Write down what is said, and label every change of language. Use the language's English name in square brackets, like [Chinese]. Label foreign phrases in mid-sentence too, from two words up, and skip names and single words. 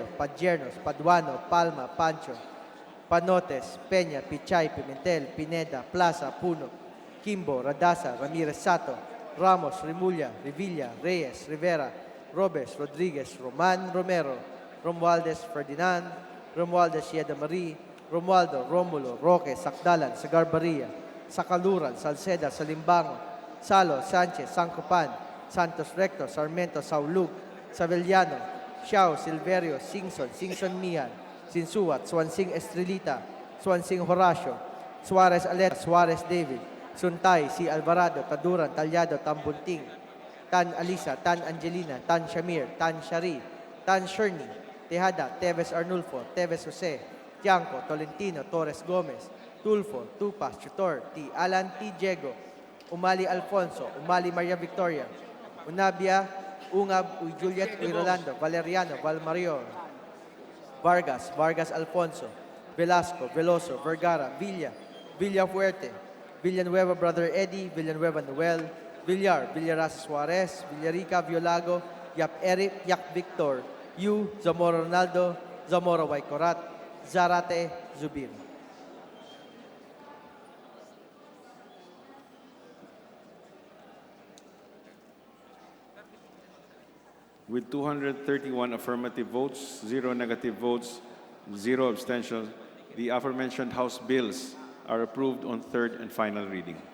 [English] Padiernos, Paduano, Palma, Pancho, Panotes, Peña, Pichay, Pimentel, Pineda, Plaza, Puno, Kimbo, Radasa, Ramirez Sato, Ramos, Rimulya, Revilla, Reyes, Rivera, Robes, Rodriguez, Roman, Romero, Romualdez, Ferdinand, Romualdez, Yeda Marie, Romualdo, Romulo, Roque, Sakdalan, Sagarbaria, Sakaluran, Salceda, Salimbango, Salo, Sanchez, Sancopan, Santos Recto, Sarmiento, Saulug, Savellano, Xiao, Silverio, Singson, Singson Mian, Sinsuat, Swansing Estrelita, Swansing Horacio, Suarez Alet, Suarez David, Suntay, Si Alvarado, Taduran, Talyado, Tambunting, Tan Alisa, Tan Angelina, Tan Shamir, Tan Shari, Tan Sherni, Tejada, Teves Arnulfo, Teves Jose, Tianco, Tolentino, Torres Gomez, Tulfo, Tupas, Chutor, T. Alan T. Diego, Umali Alfonso, Umali Maria Victoria, Unabia, Ungab, Uy Juliet, Uy Rolando, Valeriano, Valmario, Vargas, Vargas Alfonso, Velasco, Veloso, Vergara, Villa, Villafuerte, Villanueva Brother Eddie, Villanueva Noel, Villar, Villarasa Suarez, Villarica Violago, Yap Eric, Yak Victor, Yu, Zamora Ronaldo, Zamora Waikorat, Zarate Zubir. With 231 affirmative votes, 0 negative votes, 0 abstentions, the aforementioned House bills are approved on third and final reading.